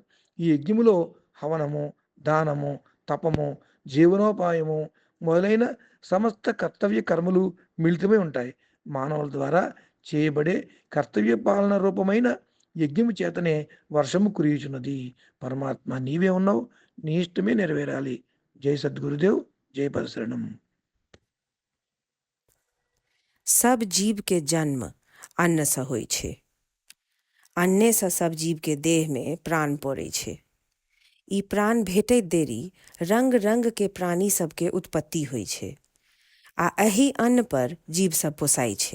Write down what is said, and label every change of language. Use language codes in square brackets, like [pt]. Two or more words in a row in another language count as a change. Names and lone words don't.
[te] ఈ యజ్ఞములో హవనము, దానము, తపము, జీవనోపాయము మొదలైన సమస్త కర్తవ్య కర్మలు మిళితమై ఉంటాయి. మానవుల ద్వారా చేయబడే కర్తవ్య పాలన రూపమైన యజ్ఞము చేతనే వర్షము కురియుచున్నది. పరమాత్మ నీవే ఉన్నావు, నీ ఇష్టమే నెరవేరాలి. జై సద్గురుదేవ్, జై పరశరణం. [mai] सब जीव के जन्म अन्न से होइ छै। अन्ने से सब जीव के देह में प्राण पड़ै छै। ई प्राण भेटैत देरी रंग रंग के प्राणी सबके उत्पत्ति होइ छै आ एहि अन्न पर जीव सब पोसाइ छै।